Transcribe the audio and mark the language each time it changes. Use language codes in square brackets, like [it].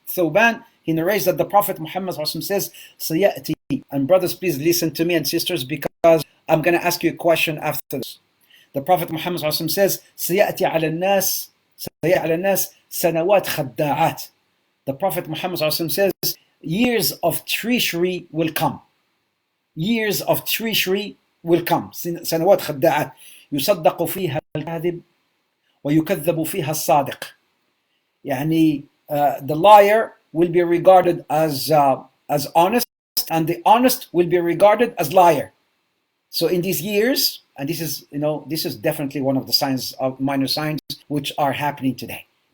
[en] Thawban, he narrates that the Prophet Muhammad says, Sayati, and brothers, please listen to me, and sisters, because I'm going to ask you a question after this. The Prophet Muhammad says, [ar] Sayati ala nas sanawat khadda'at. [en] The Prophet Muhammad says, years of treachery will come. Years of treachery will come. [ar] سنوات خداعات يصدق فيها الكاذب ويكذب فيها الصادق. [en] يعني the liar will be regarded as honest, and the honest will be regarded as liar. So in these years, and this is definitely one of the signs of minor signs which are happening today.